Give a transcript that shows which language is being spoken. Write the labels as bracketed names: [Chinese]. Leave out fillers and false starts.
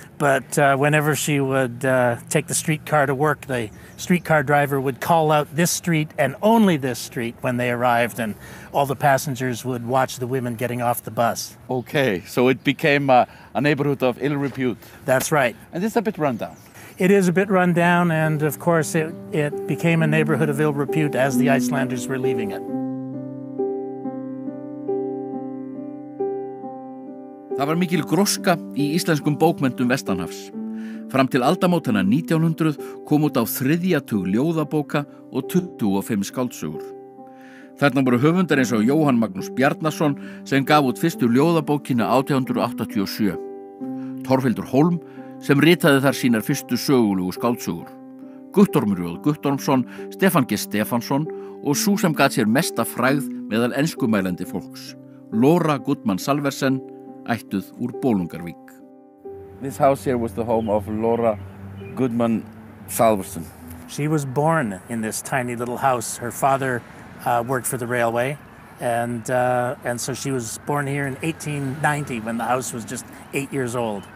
[English] But whenever she would take the streetcar to work, the streetcar driver would call out this street and only this street when they arrived, and all the passengers would watch the women getting off the bus. Okay, so it became a neighborhood of ill repute. That's right. And it's a bit run down. It is a bit run down, and of course it became a neighborhood of ill repute as the Icelanders were leaving it. [Icelandic] Það var mikil gróska í íslenskum bókmenntum vestanhafs. Fram til aldamótanna 1900 kom út á 3. tug ljóðabóka og 25 skáldsögur. Þarna voru höfundar eins og Jóhann Magnús Bjarnason sem gaf út fyrstu ljóðabókina 1887. Torfhildur Hólm sem ritaði þar sínar fyrstu sögulegu skáldsögur. Guttormur J. Guttormsson, Stefán G. Stefánsson og sú sem gat sér mesta frægð meðal enskumælandi fólks. Laura Goodman Salversen, ættuð úr Bolungarvík. [English] This house here was the home of Laura Goodman Salversen. She was born in this tiny little house. Her father worked for the railway, and so she was born here in 1890 when the house was just 8 years old.